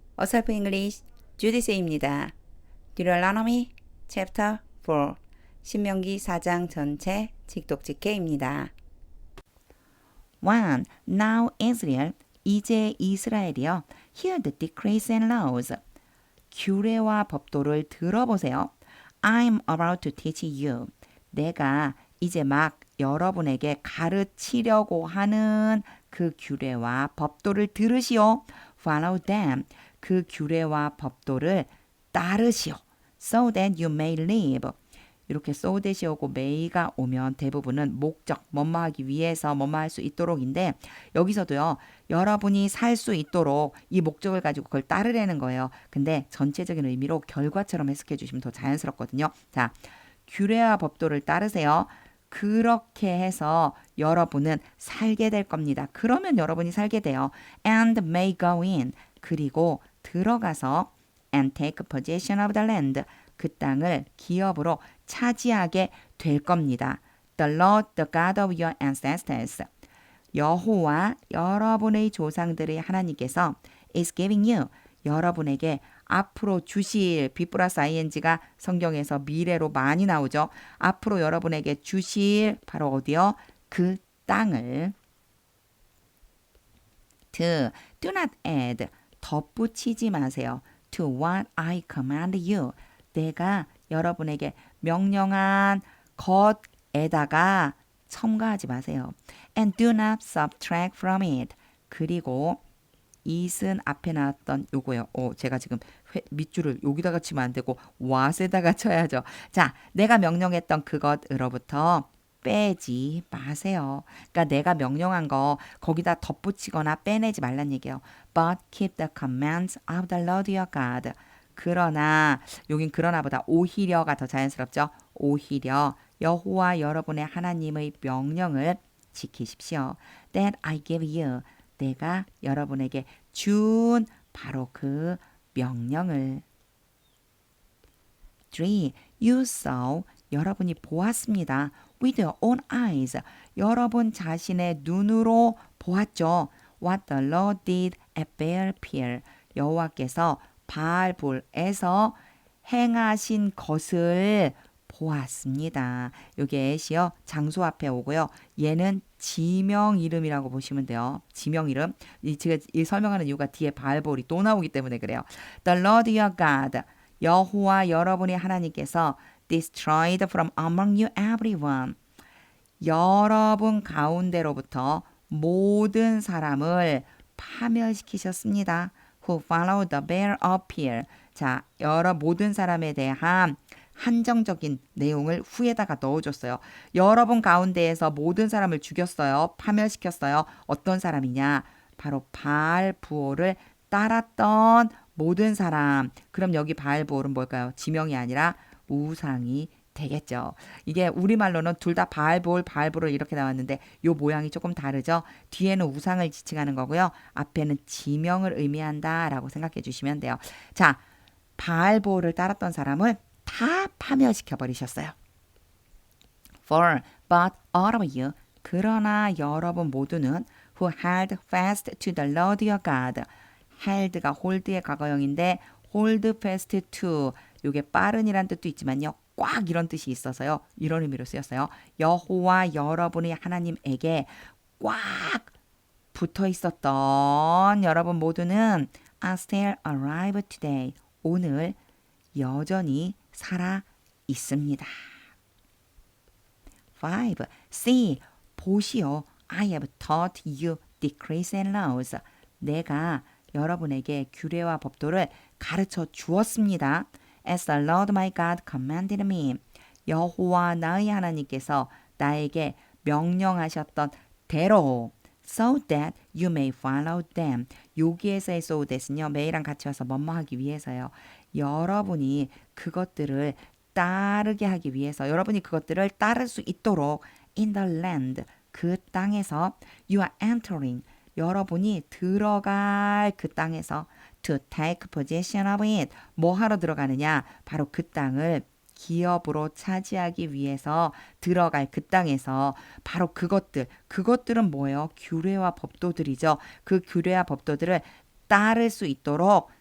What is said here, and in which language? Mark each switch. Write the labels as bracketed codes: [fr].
[ko] 어설프 잉글리시 주디스입니다. [en] Deuteronomy Chapter 4 [ko] 신명기 4장 전체 직독직해입니다. 1. [en] Now Israel [ko] 이제 이스라엘이여 [en] Hear the decrees and laws [ko] 규례와 법도를 들어보세요. [en] I'm about to teach you [ko] 내가 이제 막 여러분에게 가르치려고 하는 그 규례와 법도를 들으시오. [en] Follow them. [ko] 그 규례와 법도를 따르시오. [en] So that you may live. [ko] 이렇게 so that이 오고 may가 오면 대부분은 목적, 뭐뭐 하기 위해서 뭐뭐 할 수 있도록인데 여기서도요. 여러분이 살 수 있도록 이 목적을 가지고 그걸 따르라는 거예요. 근데 전체적인 의미로 결과처럼 해석해 주시면 더 자연스럽거든요. 자, 규례와 법도를 따르세요. 그렇게 해서 여러분은 살게 될 겁니다. 그러면 여러분이 살게 돼요. [en] And may go in. [ko] 그리고 들어가서 [en] and take possession of the land. [ko] 그 땅을 기업으로 차지하게 될 겁니다. [en] The Lord, the God of your ancestors. [ko] 여호와 여러분의 조상들의 하나님께서 [en] is giving you. [ko] 여러분에게 앞으로 주실 B 플러스 ing가 성경에서 미래로 많이 나오죠. 앞으로 여러분에게 주실 바로 어디요? 그 땅을 [en] do not add [ko] 덧붙이지 마세요. [en] To what I command you. [ko] 내가 여러분에게 명령한 것에다가 첨가하지 마세요. [en] And do not subtract from it. [ko] 그리고 it은 앞에 나왔던 요거요. 제가 지금 밑줄을 여기다가 치면 안 되고 what에다가 쳐야죠. 자, 내가 명령했던 그것으로부터 빼지 마세요. 그러니까 내가 명령한 거 거기다 덧붙이거나 빼내지 말란 얘기예요. [en] But keep the commands of the Lord your God. [ko] 그러나 여긴 그러나보다 오히려가 더 자연스럽죠. 오히려 여호와 여러분의 하나님의 명령을 지키십시오. [en] That I give you. [ko] 내가 여러분에게 준 바로 그 명령을. [en] 3. You saw. [ko] 여러분이 보았습니다. [en] With your own eyes. [ko] 여러분 자신의 눈으로 보았죠. [en] What the Lord did at Baal Peor. [ko] 여호와께서 바알볼에서 행하신 것을 보았습니다. 여기 at이요. 장소 앞에 오고요. 얘는 지명 이름이라고 보시면 돼요. 지명 이름. 제가 이 설명하는 이유가 뒤에 바알볼이 또 나오기 때문에 그래요. [en] The Lord your God. [ko] 여호와 여러분의 하나님께서 [en] destroyed from among you everyone. [ko] 여러분 가운데로부터 모든 사람을 파멸시키셨습니다. [en] Who followed the Baal of Peor. [ko] 자, 모든 사람에 대한 한정적인 내용을 후에다가 넣어줬어요. 여러분 가운데에서 모든 사람을 죽였어요. 파멸시켰어요. 어떤 사람이냐? 바로 바알부올을 따랐던 모든 사람. 그럼 여기 바알부올은 뭘까요? 지명이 아니라 우상이 되겠죠. 이게 우리말로는 둘 다 바알부올 이렇게 나왔는데 요 모양이 조금 다르죠. 뒤에는 우상을 지칭하는 거고요. 앞에는 지명을 의미한다라고 생각해 주시면 돼요. 자, 바알부올을 따랐던 사람을 다 파멸시켜 버리셨어요. [en] For but all of you [ko] 그러나 여러분 모두는 [en] who held fast to the Lord your God. [ko] held가 hold의 과거형인데 hold fast to 요게 빠른이란 뜻도 있지만요. 꽉 이런 뜻이 있어서요. 이런 의미로 쓰였어요. 여호와 여러분의 하나님에게 꽉 붙어 있었던 여러분 모두는 [en] are still alive today. [ko] 오늘 여전히 살아 있습니다. [en] 5. See, [ko] 보시오. [en] I have taught you decrees and laws. [ko] 내가 여러분에게 규례와 법도를 가르쳐 주었습니다. [en] As the Lord my God commanded me. [ko] 여호와 나의 하나님께서 나에게 명령하셨던 대로 [en] so that you may follow them. [ko] 여기에서의 so that은요. may랑 같이 와서 뭐뭐 하기 위해서요. 여러분이 그것들을 따르게 하기 위해서 여러분이 그것들을 따를 수 있도록 [en] in the land [ko] 그 땅에서 [en] you are entering [ko] 여러분이 들어갈 그 땅에서 [en] to take possession of it [ko] 뭐 하러 들어가느냐 바로 그 땅을 기업으로 차지하기 위해서 들어갈 그 땅에서 바로 그것들은 뭐예요? 규례와 법도들이죠. 그 규례와 법도들을 따를 수 있도록